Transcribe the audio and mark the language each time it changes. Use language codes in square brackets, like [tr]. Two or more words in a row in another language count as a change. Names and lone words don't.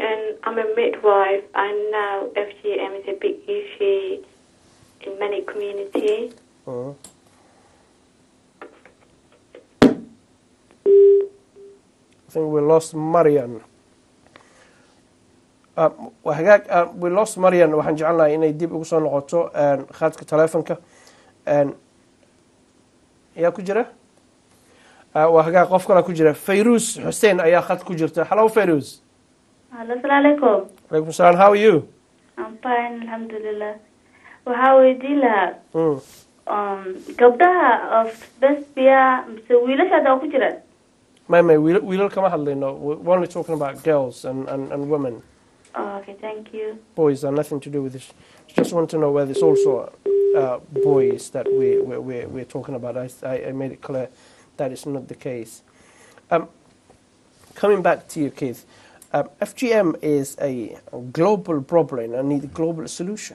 [en] And I'm a midwife, and now FGM is a big issue in many communities. Uh-huh. I think we lost Marian. We lost Marian. [so] waxaan jecelnahay inay dib ugu soo noqoto khadka taleefanka yaa ku jira waa hagaag qof kale ku jira Fayruz Hussein ayaa khad ku jirta. [en] Hello Fayruz. Hello, [ar] السلام عليكم. وعليكم السلام. [en] How are you? I'm fine, alhamdulillah. [so] Waxaa weydiin lahaa gabdhaha of lesbia mise wiilasha hadda ku jiraan? May wiilal kama hadlayno. [en] We're only talking about girls and women. Oh, okay, thank you. Boys are nothing to do with this. Just want to know whether it's also boys that we're talking about. I made it clear that it's not the case. Coming back to you, Keith, FGM is a global problem and need a global solution.